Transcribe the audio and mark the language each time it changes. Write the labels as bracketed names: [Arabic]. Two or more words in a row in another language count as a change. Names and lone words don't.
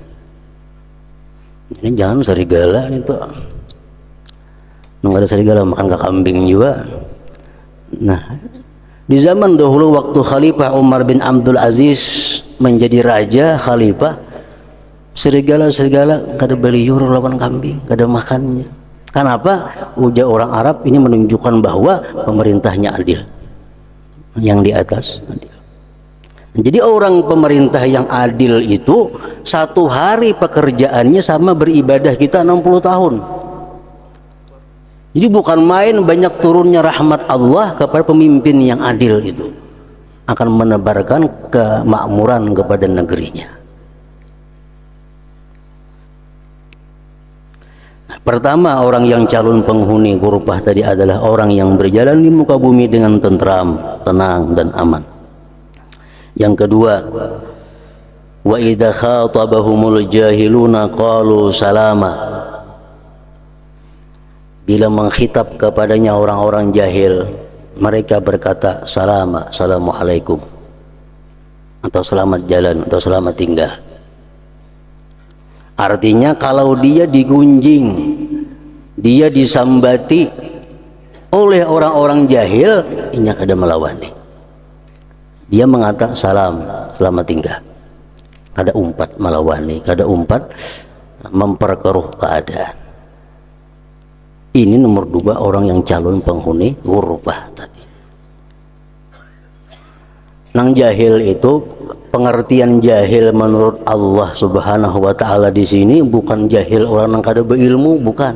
[Indonesian] Ini jangan serigala itu, nggak ada serigala makan ke kambing juga. [Banjar] Nah, di zaman dahulu waktu Khalifah Umar bin Abdul Aziz menjadi raja khalifah, serigala kada beliur lawan kambing, kada makannya. Kenapa? Ujar orang Arab, [Indonesian] ini menunjukkan bahwa pemerintahnya adil, yang di atas adil. Jadi orang pemerintah yang adil itu satu hari pekerjaannya sama beribadah kita 60 tahun. Jadi bukan main, banyak turunnya rahmat Allah kepada pemimpin yang adil itu, akan menebarkan kemakmuran kepada negerinya. Pertama, orang yang calon penghuni ghurfah tadi adalah orang yang berjalan di muka bumi dengan tentram, tenang dan aman. Yang kedua, [Arabic] وإذا خاطبهم الجاهلون قالوا سلاما. [Indonesian] Bila mengkhitab kepadanya orang-orang jahil, mereka berkata salama, assalamualaikum, atau selamat jalan, atau selamat tinggal. [Banjar] Artinya kalau dia digunjing, dia disambati oleh orang-orang jahil, ini ada melawani. [Indonesian] Dia mengatakan salam, selamat tinggal. [Banjar] Kada umpat melawani, kada umpat memperkeruh keadaan. [Indonesian] Ini nomor 2 orang yang calon penghuni ghurfah tadi. [Banjar] Nang jahil itu, pengertian jahil menurut Allah [Arabic] سبحانه وتعالى [Banjar] di sini bukan jahil orang yang kada berilmu, bukan.